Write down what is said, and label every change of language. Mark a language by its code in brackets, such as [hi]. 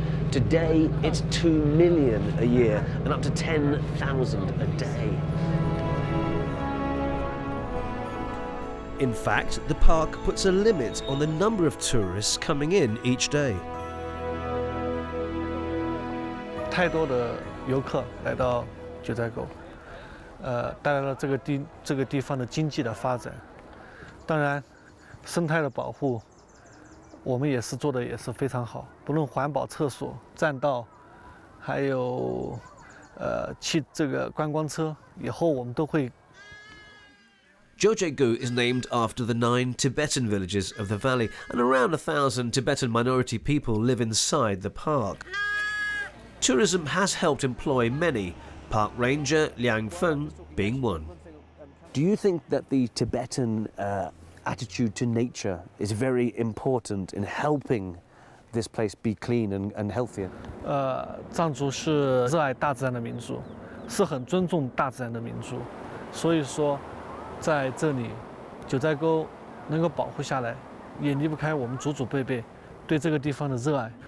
[en] Today, it's 2 million a year and up to 10,000 a day. In fact, the park puts a limit on the number of tourists coming in each day. [zh] 太多的游客来到九寨沟，带来了这个地方的经济的发展。当然，生态的保护。我们也是做的也是非常好，不论环保厕所、栈道，还有这个观光车，以后我们都会。 [en] Jiuzhaigou is named after the 9 Tibetan villages of the valley, and around 1,000 Tibetan minority people live inside the park. Tourism has helped employ many, park ranger Liang Feng being one. Do you think that the Tibetan attitude to nature is very important in helping this place be clean and healthier? [zh] 藏族是热爱大自然的民族，是很尊重大自然的民族，所以说，在这里，九寨沟能够保护下来，也离不开我们祖祖辈辈对这个地方的热爱。